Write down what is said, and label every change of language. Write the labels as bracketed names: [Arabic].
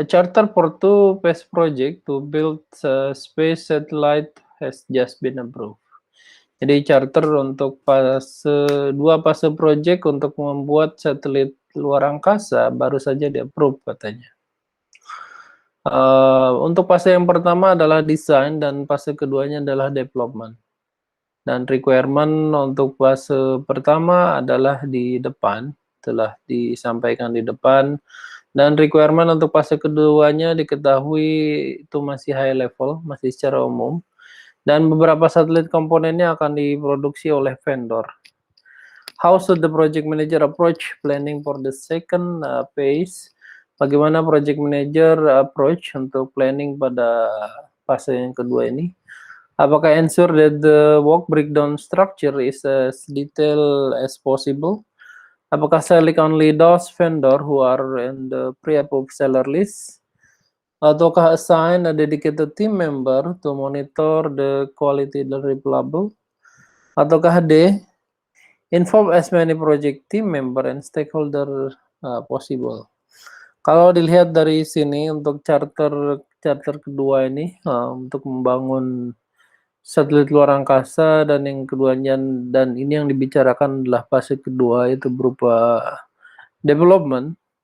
[English] A charter for two phase project to build a space satellite has just been approved. [Indonesian] Jadi charter untuk dua fase project untuk membuat satelit luar angkasa baru saja di-approve katanya. Untuk fase yang pertama adalah desain dan fase keduanya adalah development. Dan requirement untuk fase pertama adalah di depan, telah disampaikan di depan. Dan requirement untuk fase keduanya diketahui itu masih [English] high level, [Indonesian] masih secara umum. Dan beberapa satelit komponennya akan diproduksi oleh vendor. [English] How should the project manager approach planning for the second phase? [Indonesian] Bagaimana project manager approach untuk planning pada fase yang kedua ini? Apakah [English] ensure that the work breakdown structure is as detailed as possible? [Indonesian] Apakah [English] select only those vendor who are in the pre-approved seller list? [Indonesian] Ataukah [English] assign a dedicated team member to monitor the quality deliverable? [Indonesian] Ataukah [English] D, inform as many project team member and stakeholder possible? [Indonesian] Kalau dilihat dari sini untuk charter kedua ini untuk membangun satelit luar angkasa, dan yang keduanya, dan ini yang dibicarakan adalah fase kedua, itu berupa development.